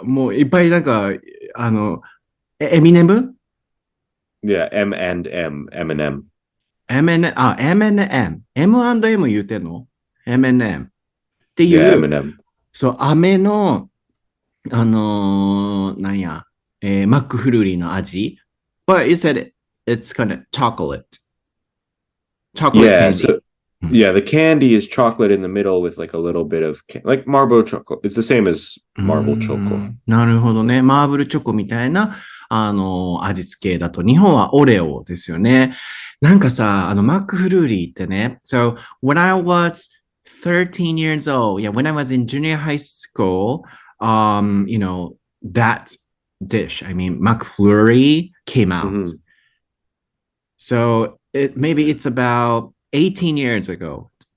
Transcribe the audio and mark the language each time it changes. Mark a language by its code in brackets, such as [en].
[ja] もういっぱいなんか、エミネム [en] Yeah, M&M, M&M. [ja] M&M。M&M 言うてんの ?M&M っていう、 [en] yeah, M&M. [ja] そう、飴の、なんや、マックフルーリーの味。 [en] But you said it's kind of chocolate. Chocolate Yeah, candy. so yeah, the candy is chocolate in the middle with like a little bit of like marble chocolate. It's the same as marble chocolate. [ja] なるほどね。マーブルチョコみたいな、味付けだと、日本はオレオですよね。なんかさ、マックフルーリーってね。 [en] So, when I was 13 years old, yeah, when I was in junior high school, that dish, I mean, McFlurry came out. Mhm. So, maybe it's about 18 years ago.